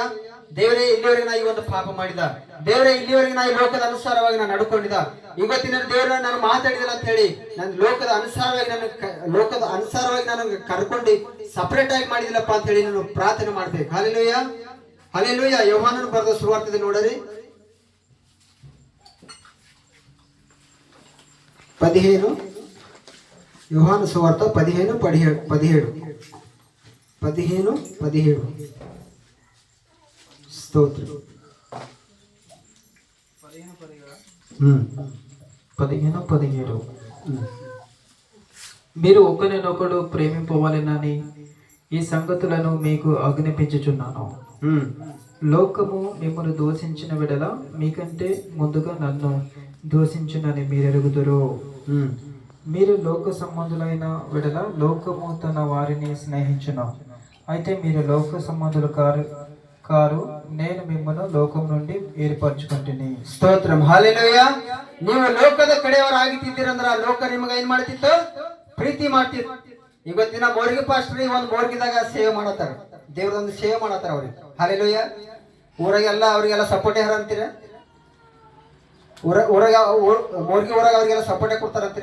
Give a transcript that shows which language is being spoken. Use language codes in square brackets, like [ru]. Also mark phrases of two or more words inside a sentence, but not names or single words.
[kn] ದೇವರೇ, ಇಲ್ಲಿವರೆಗೆ ನಾ ಈ ಒಂದು ಪಾಪ ಮಾಡಿದ, ದೇವರೇ ಇಲ್ಲಿವರೆಗೆ ನಾ ಈ ಲೋಕದ ಅನುಸಾರವಾಗಿ ನಾನು ನಡ್ಕೊಂಡಿದ್ದ, ಇವತ್ತಿನ ದೇವರ ನಾನು ಮಾತಾಡಿದಿಲ್ಲ ಅಂತ ಹೇಳಿ ನನ್ನ ಲೋಕದ ಅನುಸಾರವಾಗಿ ನಾನು ಕರ್ಕೊಂಡು ಸಪರೇಟ್ ಆಗಿ ಮಾಡಿದಿಲ್ಲಪ್ಪ ಅಂತ ಹೇಳಿ ನಾನು ಪ್ರಾರ್ಥನೆ ಮಾಡ್ಬೇಕು. ಹಲ್ಲೆಲೂಯಾ. ಹಲ್ಲೆಲೂಯಾ. ಯೋಹಾನನು ಬರೆದ ಸುವಾರ್ತೆಯಲ್ಲಿ ನೋಡರಿ 15, ಯೋಹಾನ ಸುವಾರ್ತೆ 15:17 స్తోత్రం. [te] 15:17 మీరు ఒకరినొకడు ప్రేమింపవలెనని ఈ సంగతులను మీకు ఆజ్ఞాపించుచున్నాను. లోకము మిమ్మల్ని దూషించిన వెడల మీకంటే ముందుగా నన్ను దూషించునని మీరెరుగుదురు. మీరు లోక సంబంధులైన వెడల లోకము తన వారిని స్నేహించును. అయితే మీరు లోక సంబంధులు కారు, నేను మిమ్మల్ని లోకం నుండి ಏರ್ಪರಚುಕೊಂತೀನಿ. [kn] ಸ್ತೋತ್ರಂ. ಹಲ್ಲೆಲೂಯಾ. ನೀವು ಲೋಕದ ಕಡೆಯವರಾಗಿದ್ದೀರಂದ್ರ ಲೋಕ ನಿಮಗೆ ಏನ್ ಮಾಡ್ತಿತ್ತು? ಪ್ರೀತಿ ಮಾಡ್ತಿತ್ತು. ಇವತ್ತಿನ ಮೋರ್ಗಿ ಪಾಸ್ಟ್ರಿ ಒಂದು ಮೋರ್ಗಿದಾಗ ಸೇವೆ ಮಾಡತ್ತಾರ, ದೇವ್ರದೊಂದು ಸೇವೆ ಮಾಡತ್ತಾರ ಅವ್ರಿಗೆ. ಹಲ್ಲೆಲೂಯಾ. ಊರಾಗೆಲ್ಲ ಅವ್ರಿಗೆಲ್ಲ ಸಪೋರ್ಟ್ ಯಾರು ಅಂತೀರ? ಊರಾಗ ಮೋರ್ಗಿ ಊರಾಗ ಅವ್ರಿಗೆಲ್ಲ ಸಪೋರ್ಟೇ ಕೊಡ್ತಾರ ಅಂತೀರ?